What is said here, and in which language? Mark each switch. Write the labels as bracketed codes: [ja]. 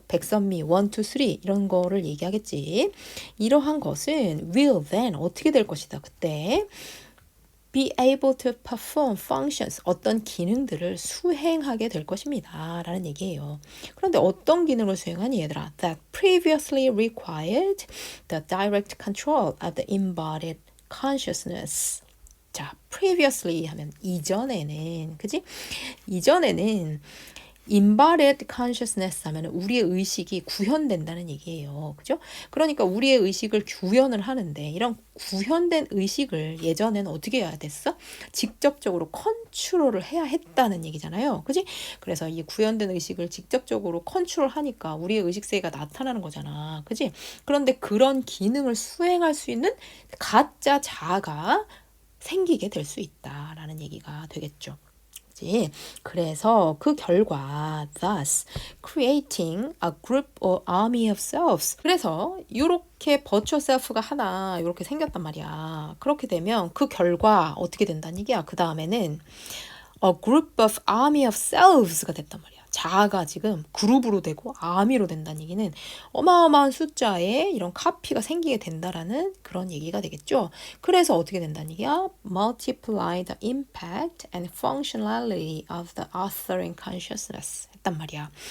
[ko] 백선미 1, 2, 3 이런 거를 얘기하겠지. 이러한 것은 [en] will then [ko] 어떻게 될 것이다. 그때 [en] be able to perform functions, [ko] 어떤 기능들을 수행하게 될 것입니다. 라는 얘기예요. 그런데 어떤 기능을 수행하니 얘들아? [en] That previously required the direct control of the embodied consciousness. [ko] 자, previously 하면 이전에는, 그지? 이전에는 [en] embodied consciousness [ko] 하면 우리의 의식이 구현된다는 얘기예요. 그죠? 그러니까 우리의 의식을 구현을 하는데 이런 구현된 의식을 예전에는 어떻게 해야 됐어? 직접적으로 컨트롤을 해야 했다는 얘기잖아요. 그지? 그래서 이 구현된 의식을 직접적으로 컨트롤하니까 우리의 의식세계가 나타나는 거잖아. 그지? 그런데 그런 기능을 수행할 수 있는 가짜 자아가 생기게 될 수 있다라는 얘기가 되겠죠. 그래서 그 결과 [en] thus creating a group or army of selves, [ko] 그래서 이렇게 virtual self가 하나 이렇게 생겼단 말이야. 그렇게 되면 그 결과 어떻게 된다는 얘기야. 그 다음에는 [en] a group of army of selves [ko] 가 됐단 말이야. 자아가 지금 그룹으로 되고 아미로 된다는 얘기는 어마어마한 숫자의 이런 카피가 생기게 된다라는 그런 얘기가 되겠죠. 그래서 어떻게 된다는 얘기야? [en] Multiply the impact and functionality of the authoring consciousness [ko] 했단 말이야.